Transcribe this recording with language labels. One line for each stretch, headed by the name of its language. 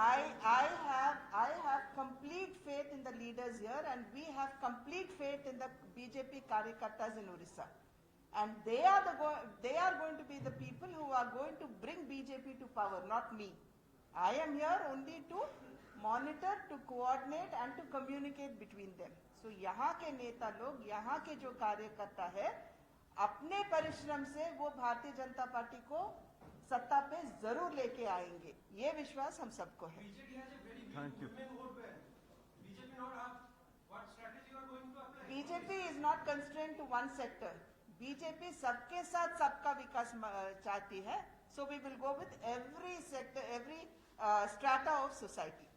English: I have complete faith in the leaders here, and we have complete faith in the BJP Karyakartas in Orissa. And they are going to be the people who are going to bring BJP to power, not me. I am here only to monitor, to coordinate and to communicate between them.
Hindi: So यहाँ के नेता लोग, यहाँ के जो कार्यकर्ता है, अपने परिश्रम से वो भारतीय जनता पार्टी को सत्ता पे जरूर लेके आएंगे, ये विश्वास हम सबको है।
English: BJP has a very big women vote bank. BJP not have what strategy you are going to apply? BJP is not constrained to one sector.
Hindi: BJP सबके साथ सबका विकास चाहती है.
English: So we will go with every sector, every strata of society.